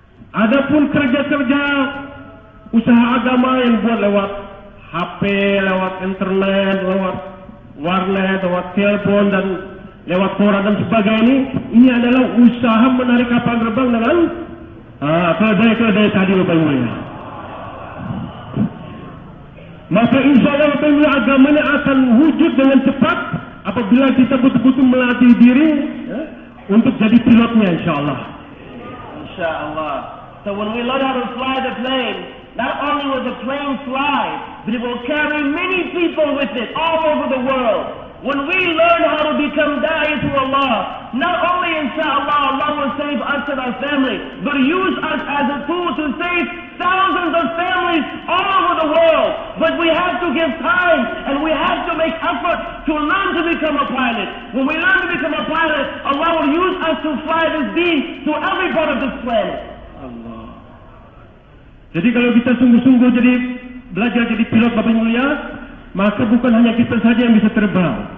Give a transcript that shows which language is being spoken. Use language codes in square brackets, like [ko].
[id] Adapun kerja-kerja usaha agama yang buat lewat HP, lewat internet, lewat warnet, lewat telepon dan lewat koran dan sebagainya, ini adalah usaha menarik kapal terbang dengan keledai-keledai tadi Bapak Ibu ya. Maka insya Allah Bapak Ibu agamanya akan wujud dengan cepat apabila kita betul-betul melatih diri ya, untuk jadi pilotnya insya Allah. Insya Allah. [en] So when we learn how to fly the plane, not only will the plane fly, but it will carry many people with it all over the world. When we learn how to become da'i to Allah, not only inshallah Allah will save us and our family, but use us as a tool to save thousands of families all over the world. But we have to give time and we have to make effort to learn to become a pilot. When we learn to become a pilot, Allah will use us to fly this deen to every part of this planet. Allah. [id] Jadi kalau kita sungguh-sungguh jadi belajar jadi pilot Bapak mulia, maka bukan hanya kita saja yang bisa terbang.